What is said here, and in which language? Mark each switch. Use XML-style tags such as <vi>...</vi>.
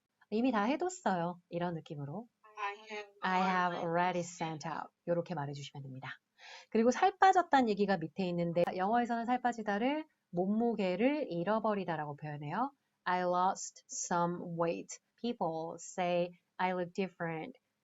<ko>이미 다 해뒀어요. 이런 느낌으로</ko> <en>I have already sent out.</en> <ko>이렇게 말해주시면 됩니다. 그리고 살 빠졌다는 얘기가 밑에 있는데 영어에서는 살 빠지다를 몸무게를 잃어버리다라고 표현해요.</ko> <en>I lost some weight. People say I look different.</en>